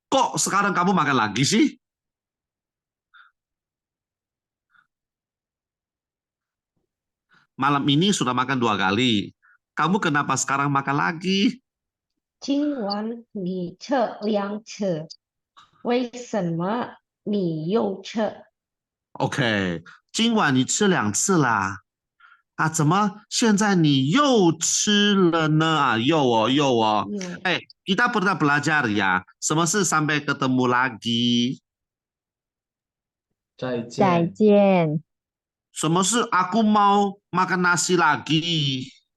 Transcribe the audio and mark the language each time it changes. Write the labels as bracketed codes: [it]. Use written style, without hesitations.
[id] Kok sekarang kamu makan lagi sih? Malam ini sudah makan 2 kali. Kamu kenapa sekarang makan lagi? [zh] 今晚你测2次，为什么你又测？ OK，今晚你吃2次啦。啊，怎么现在你又吃了呢？啊，又哦。又 [id] 哎，kita pernah belajar ya. [zh] 什么是 [id] sampai ketemu lagi？ [zh] 再再见，见。什么是 [id] aku mau makan nasi lagi？